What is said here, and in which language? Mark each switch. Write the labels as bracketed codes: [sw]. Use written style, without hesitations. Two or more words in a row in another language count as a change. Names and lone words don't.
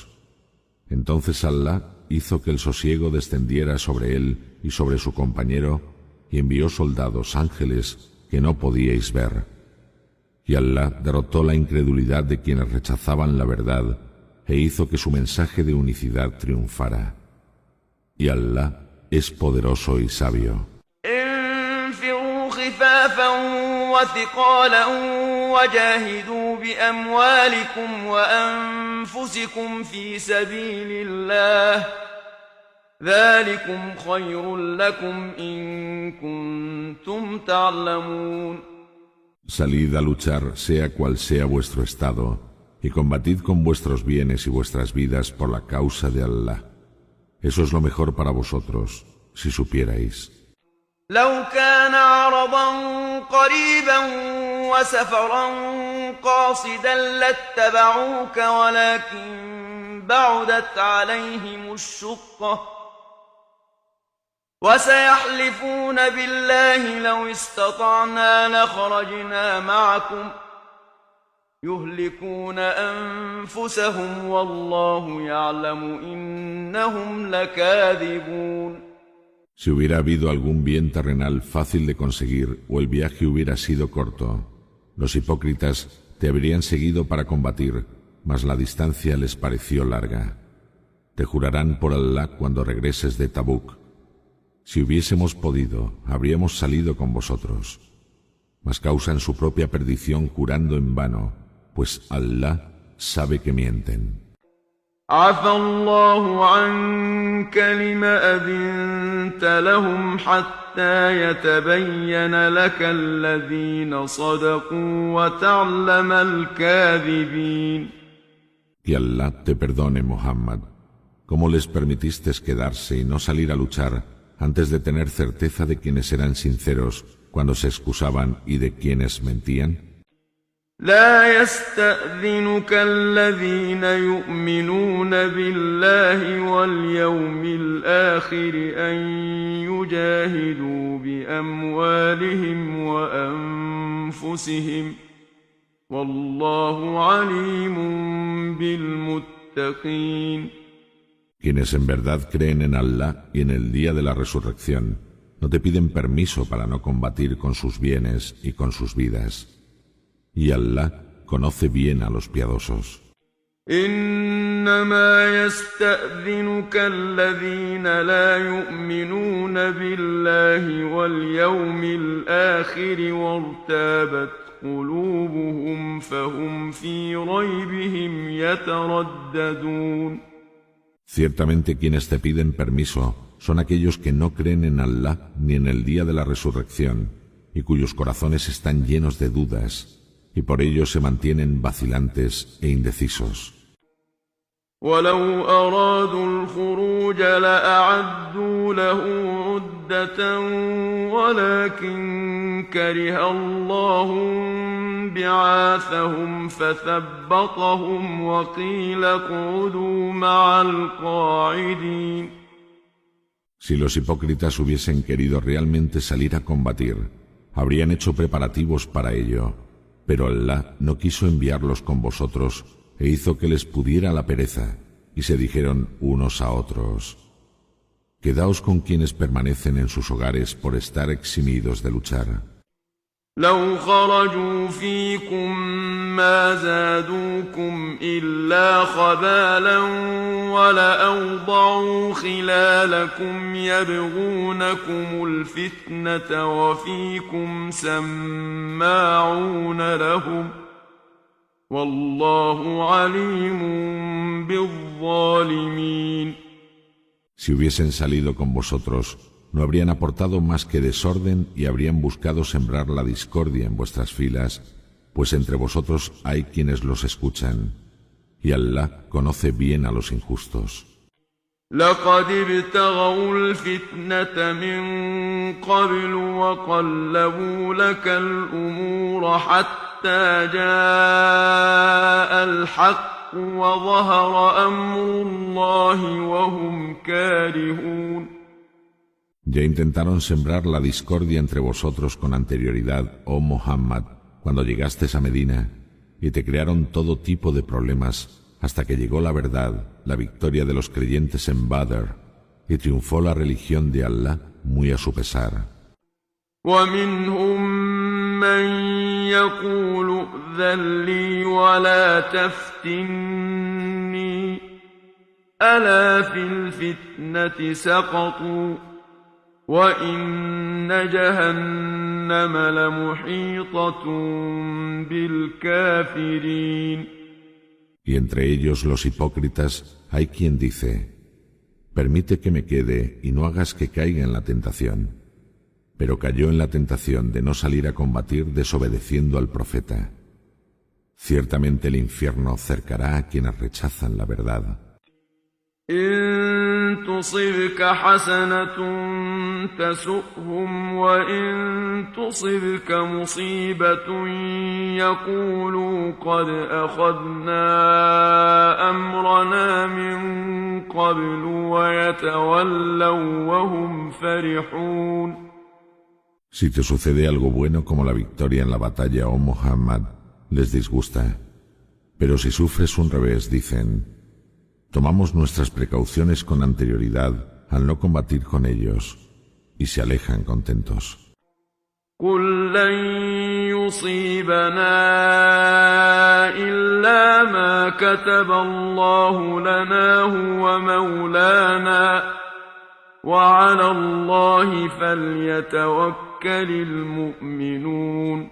[es] Entonces Allah hizo que el sosiego descendiera sobre él y sobre su compañero, y envió soldados ángeles que no podíais ver. Y Allah derrotó la incredulidad de quienes rechazaban la verdad, e hizo que su mensaje de unicidad triunfara. Y Allah es poderoso y sabio. [ar] انفروا خفافا وثقالا وجاهدوا بأموالكم وأنفسكم في سبيل الله ذلكم خير لكم إن كنتم تعلمون. [es] Salid a luchar sea cual sea vuestro estado, y combatid con vuestros bienes y vuestras vidas por la causa de Allah. Eso es lo mejor para vosotros, si supierais. [ar] لو كان عرضا قريبا وسفرا قاصدا لاتبعوك ولكن بعدت عليهم الشقة وسيحلفون بالله لو استطعنا لخرجنا معكم يهلكون أنفسهم والله يعلم إنهم لكاذبون. [es] Si hubiera habido algún bien terrenal fácil de conseguir o el viaje hubiera sido corto, los hipócritas te habrían seguido para combatir, mas la distancia les pareció larga. Te jurarán por Allah cuando regreses de Tabuk: si hubiésemos podido, habríamos salido con vosotros. Mas causan su propia perdición jurando en vano, pues Allah sabe que mienten. [ar] عفى الله عنك لم أذنت لهم حتى يتبين لك الذين صدقوا وتعلم الكاذبين. [es] Que Allah te perdone, Muhammad. ¿Cómo les permitiste quedarse y no salir a luchar antes de tener certeza de quienes eran sinceros cuando se excusaban y de quienes mentían? [ar] لا يستأذنك الذين يؤمنون بالله واليوم الآخر أن يجاهدوا بأموالهم وأنفسهم والله عليم بالمتقين. [es] Quienes en verdad creen en Allah y en el día de la resurrección no te piden permiso para no combatir con sus bienes y con sus vidas. Y Allah conoce bien a los piadosos. [ar] إنما يستأذنك الذين لا يؤمنون بالله واليوم الآخر وارتابت قلوبهم فهم في ريبهم يترددون. [es] Ciertamente quienes te piden permiso son aquellos que no creen en Allah ni en el día de la resurrección y cuyos corazones están llenos de dudas y por ello se mantienen vacilantes e indecisos. [ar] ولو أرادوا الخروج لأعدوا له عدة ولكن كره الله بعاثهم فثبطهم وقيل اقعدوا مع القاعدين. [es] Si los hipócritas hubiesen querido realmente salir a combatir, habrían hecho preparativos para ello, pero Allah no quiso enviarlos con vosotros e hizo que les pudiera la pereza, y se dijeron unos a otros: quedaos con quienes permanecen en sus hogares por estar eximidos de luchar. [ar] لو خرجوا فيكم ما زادوكم إلا خبالا ولأوضعوا خلالكم يبغونكم الفتنة وفيكم سماعون لهم والله عليم بالظالمين. [es] Si hubiesen salido con vosotros, no habrían aportado más que desorden y habrían buscado sembrar la discordia en vuestras filas, pues entre vosotros hay quienes los escuchan, y Allah conoce bien a los injustos. [ar] لقد ابتغوا الفتنة من قبل وقلبوا لك الأمور حتى جاء الحق وظهر أمر الله وهم كارهون. [es] Ya intentaron sembrar la discordia entre vosotros con anterioridad, oh Muhammad, cuando llegastes a Medina, y te crearon todo tipo de problemas, hasta que llegó la verdad, la victoria de los creyentes en Badr, y triunfó la religión de Allah muy a su pesar. [ar] ومنهم من يقول ائذن لي ولا تفتني ألا في الفتنة سقطوا وإن جهنم لمحيطة بالكافرين. [es] Y entre ellos los hipócritas hay quien dice: permite que me quede y no hagas que caiga en la tentación. Pero cayó en la tentación de no salir a combatir desobedeciendo al profeta. Ciertamente el infierno cercará a quienes rechazan la verdad. [ar] إن تصبك حسنة تسؤهم وإن تصبك مصيبة يقولوا قد أخذنا أمرنا من قبل ويتولوا وهم فرحون. [es] Si te sucede algo bueno como la victoria en la batalla, oh Muhammad, les disgusta. Pero si sufres un revés, dicen: tomamos nuestras precauciones con anterioridad al no combatir con ellos, y se alejan contentos. [ar] قل لن يصيبنا إلا ما كتب الله لنا هو مولانا وعلى الله فليتوكل المؤمنون.